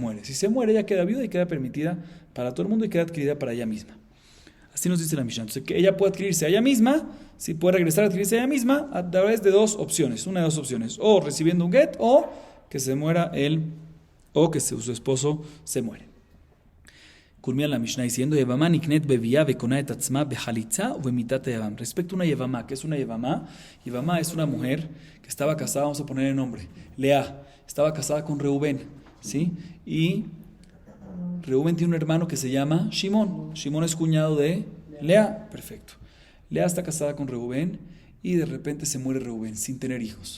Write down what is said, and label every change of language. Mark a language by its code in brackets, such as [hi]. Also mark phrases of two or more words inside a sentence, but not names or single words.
[es] Si se muere, ella queda viuda y queda permitida para todo el mundo y queda adquirida para ella misma. Así nos dice la Mishnah. Entonces, que ella puede adquirirse a ella misma, si puede regresar a adquirirse a ella misma, a través de dos opciones, una de dos opciones, o recibiendo un get, o que se muera él, o que su esposo se muere. Culmina la Mishnah diciendo, [he] יבמה נקנית בביאה וקונה את עצמה בחליצה ובמיתת יבם. [es] Respecto a una Yevamá, ¿qué es una Yevamá? Yevamá es una mujer que estaba casada, vamos a poner el nombre, Lea, estaba casada con Reubén, ¿sí? Y Reubén tiene un hermano que se llama Shimón. Shimón es cuñado de Lea, perfecto. Lea está casada con Reubén y de repente se muere Reubén sin tener hijos.